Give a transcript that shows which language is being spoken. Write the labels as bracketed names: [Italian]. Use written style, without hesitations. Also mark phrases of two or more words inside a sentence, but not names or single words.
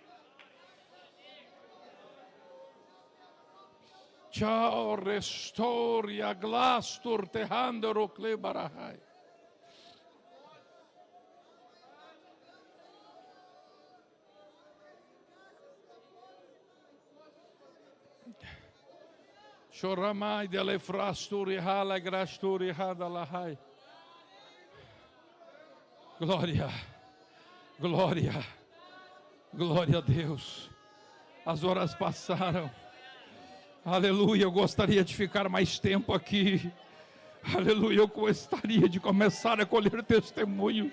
[Portuguese] Ciao, restoria, glastur, tehandero, klebarahai. Choramai delle frasturi, hala, grasturi, hadalahai. Glória, glória, glória a Deus. As horas passaram. Aleluia, eu gostaria de ficar mais tempo aqui. Aleluia, eu gostaria de começar a colher testemunhos.